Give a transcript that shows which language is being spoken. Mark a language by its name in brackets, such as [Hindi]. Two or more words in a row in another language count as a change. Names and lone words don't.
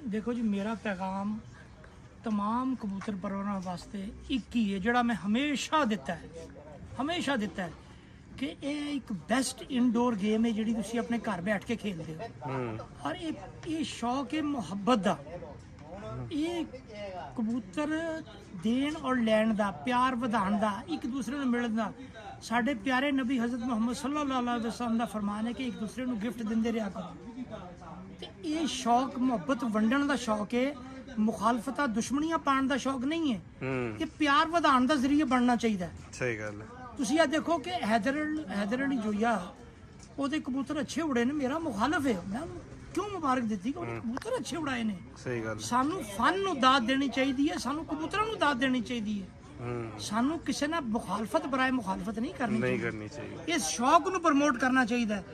[Punjabi] ਦੇਖੋ ਜੀ ਮੇਰਾ ਪੈਗਾਮ ਤਮਾਮ ਕਬੂਤਰ ਪਰਵਰਾਂ ਵਾਸਤੇ ਇੱਕ ਹੀ ਹੈ ਜੋੜਾ ਮੈਂ ਹਮੇਸ਼ਾ ਦਿੱਤਾ ਹੈ ਕਿ ਯੇ ਇੱਕ [English] best indoor game [Punjabi] ਹੈ ਜੀ ਤੁਸੀਂ ਅਪਣੇ ਘਰ ਬੈਠ ਕੇ ਖੇਲਤੇ ਹੋ ਔਰ ਯੇ ਸ਼ੌਕ ਹੈ ਮੁਹੱਬਤ ਦਾ ਯੇ ਕਬੂਤਰ ਦੇਣ ਔਰ ਲੈਣ ਦਾ ਪਿਆਰ ਵਧਾਣ ਦਾ ਇੱਕ ਦੂਸਰੇ ਨੂੰ ਮਿਲਣ ਦਾ ਸਾਡੇ ਪਿਆਰੇ ਨਬੀ ਹਜ਼ਰਤ ਮੁਹੰਮਦ [Arabic] صلى الله عليه وسلم [Punjabi] ਦਾ ਫ਼ਰਮਾਨ ਹੈ ਕਿ ਇੱਕ ਦੂਸਰੇ ਨੂੰ ਗਿਫ਼ਟ ਦਿੰਦੇ ਰਹਾ ਕਰੋ ਤੇ ਯੇ ਸ਼ੌਕ ਮੁਹੱਬਤ ਵੰਡਣ ਦਾ ਸ਼ੌਕ ਹੈ ਮੁਖ਼ਾਲਫ਼ਤ ਦੁਸ਼ਮਣੀਆਂ ਪਾਣ ਦਾ ਸ਼ੌਕ ਨਹੀਂ ਹੈ ਯੇ ਪਿਆਰ ਵਧਾਣ ਦਾ ਜ਼ਰੀਆ ਬਣਨਾ ਚਾਹੀਏ। ਸਹੀ ਗੱਲ ਹੈ। ਤੁਸੀਂ ਆ ਦੇਖੋ ਕਿ हैदर अली जोया ਉਹਦੇ ਕਬੂਤਰ ਅੱਛੇ ਉੜੇ ਨੇ ਮੇਰਾ ਮੁਖਾਲਫ ਹੈ ਮੈਂ ਕਿਉਂ ਮੁਬਾਰਕ ਦਿੱਤੀ ਕਿ ਉਹਦੇ ਕਬੂਤਰ ਅੱਛੇ ਉਡਾਏ ਨੇ। ਸਹੀ ਗੱਲ ਸਾਨੂੰ ਫਨ ਨੂੰ ਦਾਤ ਦੇਣੀ ਚਾਹੀਦੀ ਹੈ ਸਾਨੂੰ ਕਬੂਤਰਾਂ ਨੂੰ ਦਾਤ ਦੇਣੀ ਚਾਹੀਦੀ ਹੈ ਸਾਨੂੰ ਕਿਸੇ ਨਾਲ ਮੁਖਾਲਫਤ ਬਰਾਏ ਮੁਖਾਲਫਤ ਨਹੀਂ ਕਰਨੀ ਚਾਹੀਦੀ ਇਸ ਸ਼ੌਕ ਨੂੰ ਪ੍ਰਮੋਟ ਕਰਨਾ ਚਾਹੀਦਾ ਹੈ।